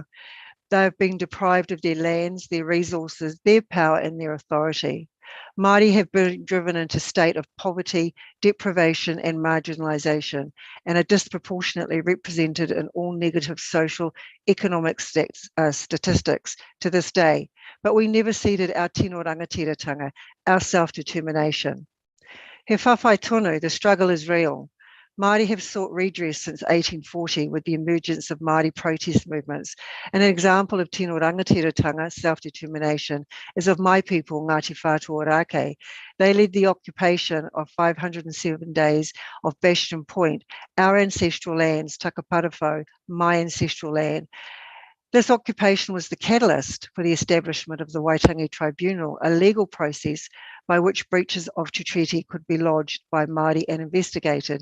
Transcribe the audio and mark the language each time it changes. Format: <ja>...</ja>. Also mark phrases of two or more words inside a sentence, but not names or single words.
<en>They have been deprived of their lands, their resources, their power, and their authority. Māori have been driven into a state of poverty, deprivation, and marginalisation, and are disproportionately represented in all negative social, economic statistics to this day. But we never ceded our</en> <mi>tino rangatiratanga,</mi> <en>our self-determination.</en> <mi>He whawhai tonu,</mi> <en>the struggle is real. Māori have sought redress since 1840 with the emergence of Māori protest movements. And an example of</en> <mi>tino rangatiratanga,</mi> <en>self-determination, is of my people, Ngāti Whātua Ōrākei. They led the occupation of 507 days of Bastion Point, our ancestral lands, Takaparawhau, my ancestral land. This occupation was the catalyst for the establishment of the Waitangi Tribunal, a legal process by which breaches of Te Treaty could be lodged by Māori and investigated.</en>